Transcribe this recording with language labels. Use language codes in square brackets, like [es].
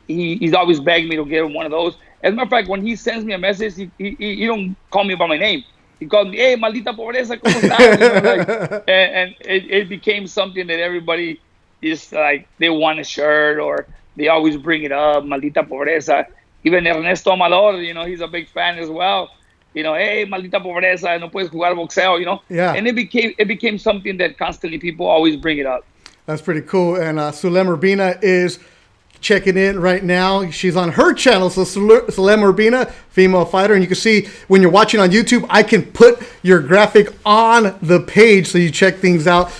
[en] He's always begged me to get him one of those. As a matter of fact, when he sends me a message, he don't call me by my name. He called me, "Hey, [es] maldita pobreza, ¿cómo estás?" [en] And it became something that everybody is like, they want a shirt, or they always bring it up, [es] maldita pobreza. [en] Even Ernesto Amador, he's a big fan as well. [es] Hey, maldita pobreza, no puedes jugar boxeo, [en] Yeah. And it became something that constantly people always bring it up. That's pretty cool. And Sulem Urbina is checking in right now. She's on her channel. So Sulem Urbina, female fighter. And you can see when you're watching on YouTube, I can put your graphic on the page so you check things out.